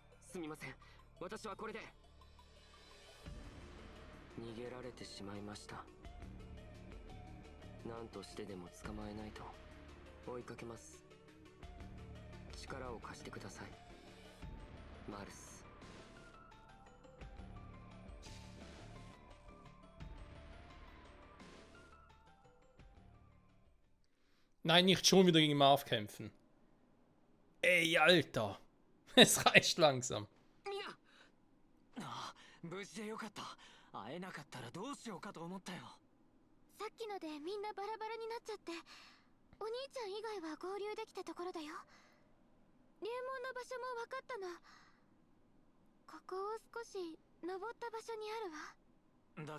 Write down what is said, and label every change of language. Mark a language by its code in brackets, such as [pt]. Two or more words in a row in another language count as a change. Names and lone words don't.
[ja] すみません、私はこれで。逃げられてしまいました。何としてでも捕まえないと。追いかけます。力を貸してください、マルス。 [de] Nein, nicht schon wieder gegen Marv kämpfen. Ey, Alter. Es reicht langsam. [ja] ああ、無事でよかった。会えなかったらどうしようかと思ったよ。さっきのでみんなバラバラになっちゃって、お兄ちゃん以外は合流できたところだよ。流門の場所も分かったの。ここを少し登った場所にあるわ。